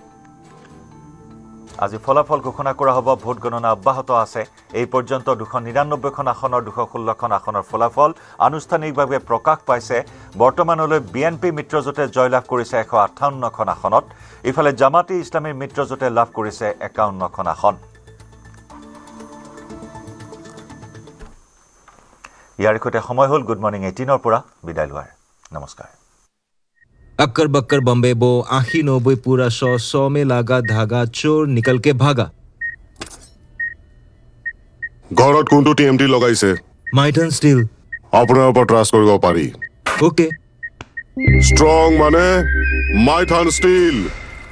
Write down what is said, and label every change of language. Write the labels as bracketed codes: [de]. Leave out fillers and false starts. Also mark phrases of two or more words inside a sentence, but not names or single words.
[as] আজি ফলাফল ঘোষণা কৰা হ'ব ভোট গণনা অব্যাহত আছে এই পৰ্যন্ত 299খন আসনৰ 216খন আসনৰ ফলাফল আনুষ্ঠানিকভাৱে প্ৰকাশ পাইছে বৰ্তমানলৈ বিএনপি মিত্ৰজোঁটে জয়লাভ কৰিছে 158খন আসনত ইফালে জামাতে ইছলামীৰ মিত্ৰজোঁটে লাভ কৰিছে 51খন আসন ইয়াৰ সৈতে সময় হ'ল [en] good morning [as] 18ৰ পৰা বিদায় লোৱাৰ নমস্কাৰ [hi] अक्कर बक्कर बम्बे बो आखी 90 पूरा 100 में लागा धागा चोर निकल के भागा [as] ঘৰত কোনটো টিএমটি লগাইছে माइटन स्टील আপোনাৰ ওপৰত ট্ৰাষ্ট কৰিব পাৰি ओके ষ্ট্ৰং মানে মাইথান ষ্টীল